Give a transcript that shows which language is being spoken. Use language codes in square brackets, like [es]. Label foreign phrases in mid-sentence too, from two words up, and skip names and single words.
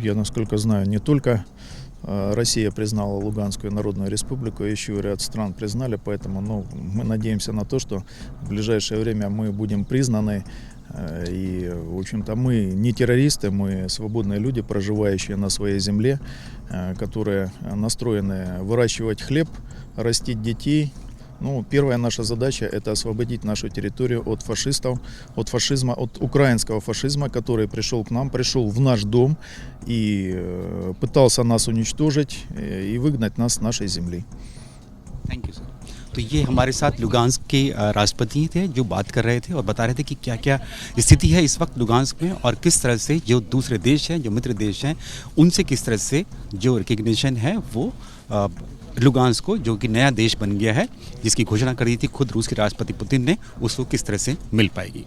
[ru] Я, насколько знаю, не только Россия признала Луганскую Народную Республику, еще и ряд стран признали, поэтому мы надеемся на то, что в ближайшее время мы будем признаны И, в общем-то, мы не террористы, мы свободные люди, проживающие на своей земле, которые настроены выращивать хлеб, растить детей. Ну, первая наша задача – это освободить нашу территорию от фашистов, от фашизма, от украинского фашизма, который пришел к нам, пришел в наш дом и пытался нас уничтожить и выгнать нас с нашей земли. [en] Thank you sir. [hi] तो ये हमारे साथ लुगांस्क के राष्ट्रपति थे जो बात कर रहे थे और बता रहे थे कि क्या क्या स्थिति है इस वक्त लुगांस्क में और किस तरह से जो दूसरे देश हैं, जो मित्र देश हैं, उनसे किस तरह से जो रिकग्निशन है वो लुगांस्क को, जो कि नया देश बन गया है, जिसकी घोषणा कर दी थी खुद रूस के राष्ट्रपति पुतिन ने, उसको किस तरह से मिल पाएगी।